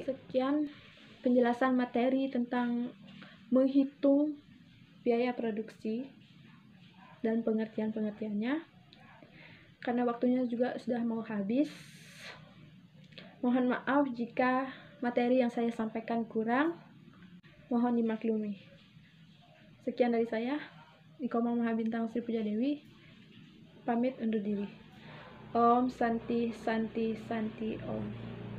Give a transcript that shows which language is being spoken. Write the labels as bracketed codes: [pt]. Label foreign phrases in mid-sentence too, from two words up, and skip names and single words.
[id] Sekian penjelasan materi tentang menghitung biaya produksi dan pengertian-pengertiannya. Karena waktunya juga sudah mau habis, mohon maaf jika materi yang saya sampaikan kurang, mohon dimaklumi. Sekian dari saya, Iko Mama Bintang Sri Puja Dewi, pamit undur diri. [sa] Om Santi Santi Santi Om.